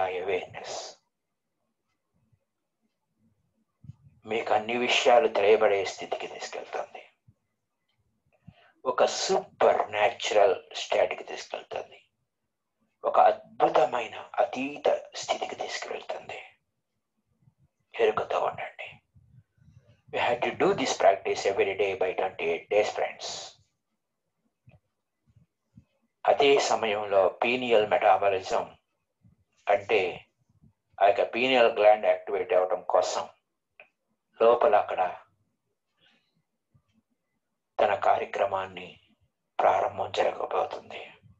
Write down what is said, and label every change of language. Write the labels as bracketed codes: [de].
[te] ఆ అవేర్నెస్ మీకు అన్ని విషయాలు తెలియబడే స్థితికి తీసుకెళ్తుంది. ఒక సూపర్ న్యాచురల్ స్టేట్కి తీసుకెళ్తుంది. ఒక అద్భుతమైన అతీత స్థితికి తీసుకువెళ్తుంది. ఎరుకతో ఉండండి. [en] We have to do this practice every day by 28 days, friends. [te] అదే సమయంలో పీనియల్ మెటాబాలిజం అంటే ఆ యొక్క పీనియల్ గ్లాండ్ యాక్టివేట్ అవ్వడం కోసం లోపల అక్కడ తన కార్యక్రమాన్ని ప్రారంభం జరగబోతుంది.